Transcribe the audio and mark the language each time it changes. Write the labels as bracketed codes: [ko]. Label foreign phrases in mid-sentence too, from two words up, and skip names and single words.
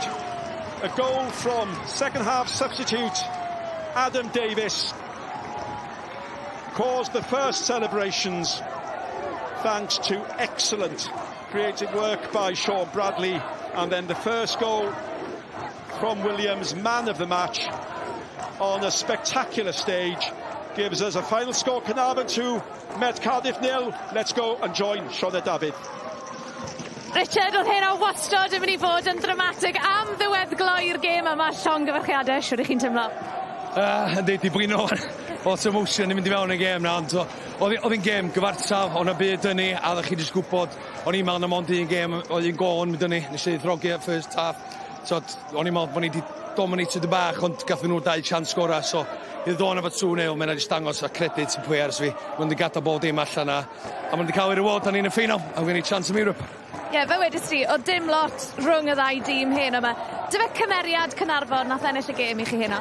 [en] A goal from second-half substitute Adam Davis caused the first celebrations thanks to excellent creative work by Sean Bradley, and then the first goal from Williams, man of the match, on a spectacular stage, gives us a final score: Caernarfon 2, Met Cardiff 0. Let's go and join Sioned David. [cy] Richard, oedd hyn o wastod yn mynd I fod yn dramatig am ddiweddgloi'r gêm yma, llongyfarchiadau, siwr I chi'n teimlo? Yndi, di blino lot o emotion yn mynd I fewn y gêm na, ond oedd hi'n gêm gyfartal, o'na byd yn ni, a ddech chi jyst gwybod, o'n i'n meddwl na mond un gêm, oedd hi'n gol yn mynd yn ni, nes I ddrogi at [en] first half, [cy] so o'n i'n meddwl bod ni wedi dominated y bach, ond gathen nhw 2 chance sgora, so I ddod efo 2-0, mae'n jyst dangos a credit yn players fi, mae'n wedi gadael bob dim allan a mae'n wedi cael ei reward yn un y ffinal, a mae'n ei chance yn Europe. Ie, fe wedys ti, o dim lot rhwng y 2 dîm hyn yma. Dy fe cymeriad Caernarfon nath ennill y gêm I chi hynna?